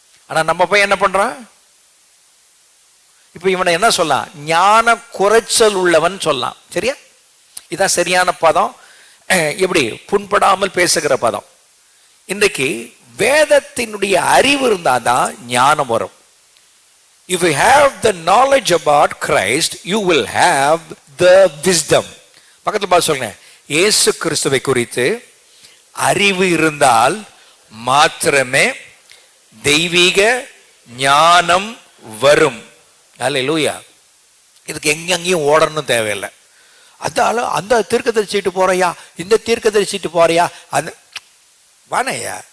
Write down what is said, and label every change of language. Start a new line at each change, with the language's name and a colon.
Tamil: ஆனா நம்ம போய் என்ன பண்றான்? இப்ப இவனை என்ன சொல்லலாம்? ஞான குறைச்சல் உள்ளவன் சொல்லலாம். சரியா? இதான் சரியான பதம். எப்படி புண்படாமல் பேசுகிற பதம். இன்றைக்கு வேதத்தினுடைய அறிவு இருந்தாதான் ஞானம் வரும்.
English: If you have the knowledge about Christ, you will have the wisdom.
Tamil: பக்கத்துல பார்த்து சொல்லுங்க. இயேசு கிறிஸ்துவை குறித்து அறிவு இருந்தால் மாத்திரமே தெய்வீக ஞானம் வரும். அல்லேலூயா. இதுக்கு எங்கெங்கேயும் ஓடணும் தேவையில்லை. அதால அந்த தீர்க்கதரிசிட்டு போறியா, இந்த தீர்க்கதரிசிட்டு போறியா, அது வானையா.